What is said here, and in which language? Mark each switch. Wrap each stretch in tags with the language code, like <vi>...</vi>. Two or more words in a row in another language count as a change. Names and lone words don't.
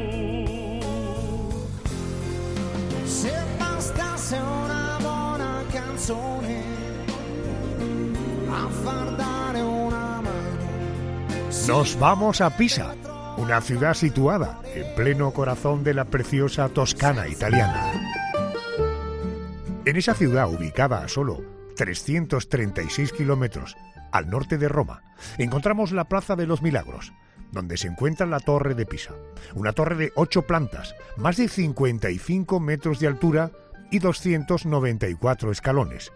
<it>Se bastasse una buona canzone a far dare una mano.</it> <es>Nos vamos a Pisa, una ciudad situada en pleno corazón de la preciosa Toscana italiana. En esa ciudad, ubicada a solo 336 kilómetros al norte de Roma, encontramos la Plaza de los Milagros, donde se encuentra la Torre de Pisa, una torre de 8 plantas, más de 55 metros de altura y 294 escalones.</es>